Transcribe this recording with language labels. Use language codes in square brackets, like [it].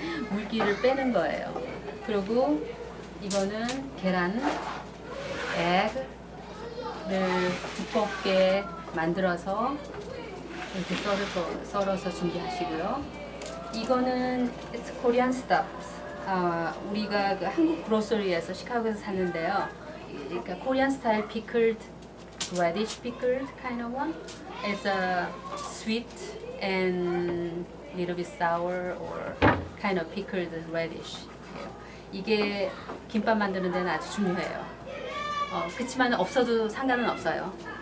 [ko] 물기를 빼는 거예요. 그리고 이거는 계란, egg를 두껍게 만들어서 이렇게 썰어서 준비하시고요. 이거는 [en] it's Korean stuff. [ko] 우리가 그 한국 그로서리에서 시카고에서 샀는데요. 그러니까 [en] Korean style pickled radish pickled kind of one. It's a sweet and little bit sour or kind of pickled radish. [ko] 이게 김밥 만드는 데는 아주 중요해요. 그렇지만 없어도 상관은 없어요.